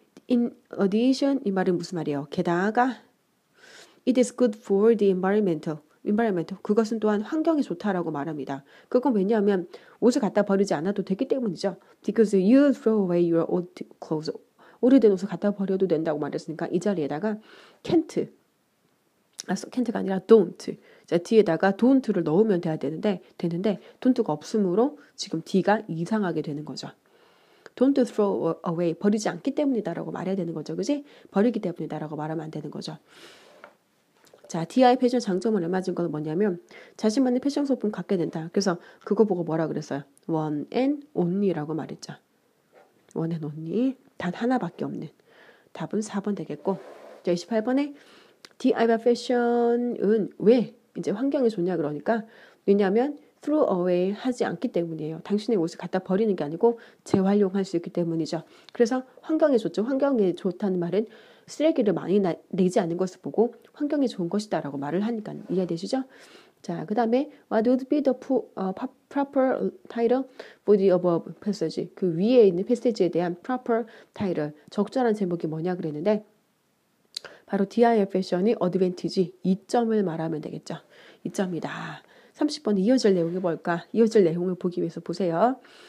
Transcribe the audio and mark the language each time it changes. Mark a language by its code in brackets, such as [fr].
[en] In addition [ko] 이 말은 무슨 말이에요? 게다가 [en] it is good for the environment [ko] 그것은 또한 환경에 좋다라고 말합니다. 그건 왜냐하면 옷을 갖다 버리지 않아도 되기 때문이죠. [en] Because you throw away your old clothes. [ko] 오래된 옷을 갖다 버려도 된다고 말했으니까 이 자리에다가 can't가 아니라 don't. 자 뒤에다가 don't를 넣으면 되는데 don't가 없으므로 지금 D가 이상하게 되는 거죠. [en] Don't throw away [ko] 버리지 않기 때문이다라고 말해야 되는 거죠. 그지? 버리기 때문이다라고 말하면 안 되는 거죠. 자, DI 패션 장점을 알맞은 건 뭐냐면 자신만의 패션 소품 갖게 된다. 그래서 그거 보고 뭐라 그랬어요? [en] One and only라고 [ko] 말했죠. [en] One and only. [ko] 단 하나밖에 없는. 답은 4번 되겠고. 자, 28번에 DIY 패션은 왜 이제 환경에 좋냐 그러니까 왜냐하면 throw away 하지 않기 때문이에요. 당신의 옷을 갖다 버리는 게 아니고 재활용할 수 있기 때문이죠. 그래서 환경에 좋죠. 환경에 좋다는 말은 쓰레기를 많이 내지 않는 것을 보고 환경에 좋은 것이다라고 말을 하니까 이해되시죠? [en] 자, 그 다음에 what would be the proper title for the above passage? [ko] 그 위에 있는 패시지에 대한 proper title, 적절한 제목이 뭐냐 그랬는데 바로 DIY 패션이 어드밴티지 2점을 말하면 되겠죠. 2점이다. 30번에 이어질 내용이 뭘까? 이어질 내용을 보기 위해서 보세요.